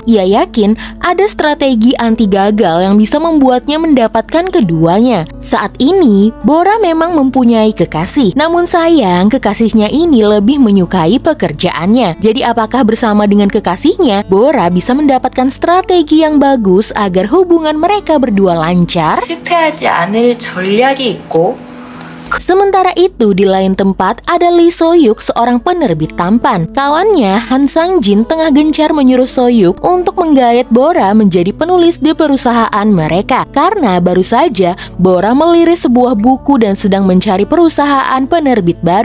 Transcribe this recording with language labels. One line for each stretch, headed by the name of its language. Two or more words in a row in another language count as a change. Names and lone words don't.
Indonesian: Ia yakin ada strategi anti gagal yang bisa membuatnya mendapatkan keduanya. Saat ini, Bora memang mempunyai kekasih. Namun sayang, kekasihnya ini lebih menyukai pekerjaannya. Jadi apakah bersama dengan kekasihnya, Bora bisa mendapatkan strategi yang bagus agar hubungan mereka berdua lancar?
Korean: 실패하지 않을 전략이 있고.
Indonesian: Sementara itu, di lain tempat ada Lee So-yuk, seorang penerbit tampan. Kawannya, Han Sang-jin, tengah gencar menyuruh So-yuk untuk menggait Bora menjadi penulis di perusahaan mereka. Karena baru saja Bora meliris sebuah buku dan sedang mencari perusahaan penerbit baru.